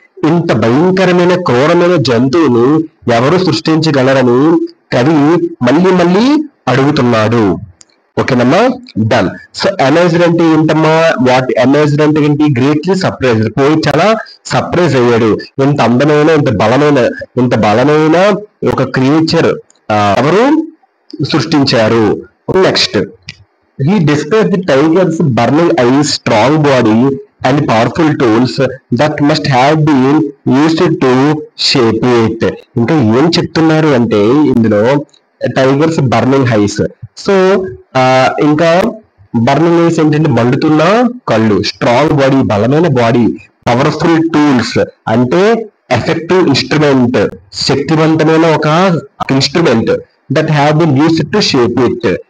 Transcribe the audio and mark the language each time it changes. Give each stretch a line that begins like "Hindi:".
Telugu: ఇంత భయంకరమైన, క్రూరమైన జంతువుని ఎవరు సృష్టించగలరని కవి మళ్ళీ మళ్ళీ అడుగుతున్నాడు. ఓకేనమ్మా, డన్. సో అమేజ్డ్ అంటే ఏంటమ్మా, వాట్ అమేజ్డ్ అంటే ఏంటి, గ్రేట్లీ సర్ప్రైజ్డ్. పోయి చాలా సర్ప్రైజ్ అయ్యాడు. ఇంత అందమైన, ఇంత బలమైన ఒక క్రియేచర్ ఎవరు సృష్టించారు.
English: Next, he describes the tiger's burning eyes, strong body and powerful tools that must have been used to shape it.
Telugu: ఇంకా ఏం చెప్తున్నారు అంటే ఇందులో టైగర్స్ బర్నింగ్ ఐస్. సో ఇంకా బర్నింగ్ ఐస్ ఏంటంటే మండుతున్న కళ్ళు, స్ట్రాంగ్ బాడీ బలమైన బాడీ, పవర్ఫుల్ టూల్స్ అంటే ఎఫెక్టివ్ ఇన్స్ట్రుమెంట్ శక్తివంతమైన ఒక instrument,
English: That have been used to shape it.